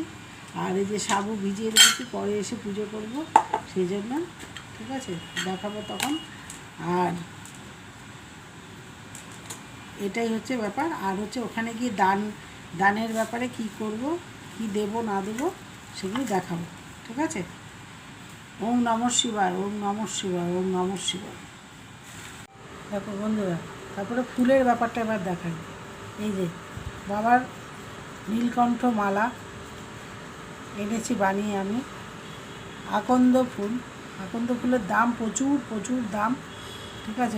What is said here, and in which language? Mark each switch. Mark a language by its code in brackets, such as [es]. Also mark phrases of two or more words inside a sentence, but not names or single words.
[bn] আর এই যে সাবু ভিজিয়ে রেখেছি, পরে এসে পুজো করব, সেই জন্য, ঠিক আছে, দেখাবো তখন। আর এটাই হচ্ছে ব্যাপার। আর হচ্ছে ওখানে গিয়ে দানের ব্যাপারে কি করব, কি দেব না দেব, সেগুলো দেখাবো, ঠিক আছে। ওম নমঃ শিবায়, ওম নমঃ শিবায়, ওম নমঃ শিবায়। দেখো বন্ধুরা, তারপরে ফুলের ব্যাপারটা এবার দেখাই। এই যে বাবার নীলকণ্ঠ মালা এনেছি বানিয়ে আমি। আকন্দ ফুলের দাম প্রচুর দাম, ঠিক আছে।